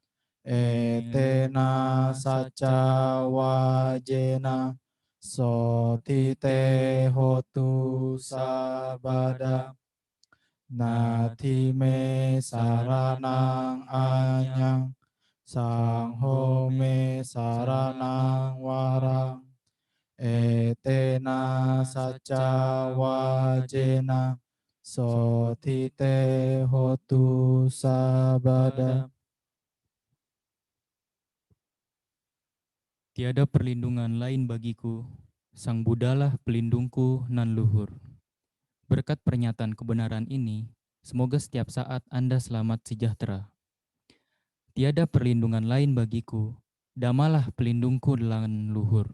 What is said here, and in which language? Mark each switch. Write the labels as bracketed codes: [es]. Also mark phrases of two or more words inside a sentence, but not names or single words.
[pi] Etena saca wajena Sotite hotu sabada Nati me saranang anyang Sangho me saranang warang Etena saca wajena Sotite hotu sabada. [id] Tiada perlindungan lain bagiku, Sang Buddhalah pelindungku nan luhur. Berkat pernyataan kebenaran ini, semoga setiap saat Anda selamat sejahtera. Tiada perlindungan lain bagiku, Dhammalah pelindungku nan luhur.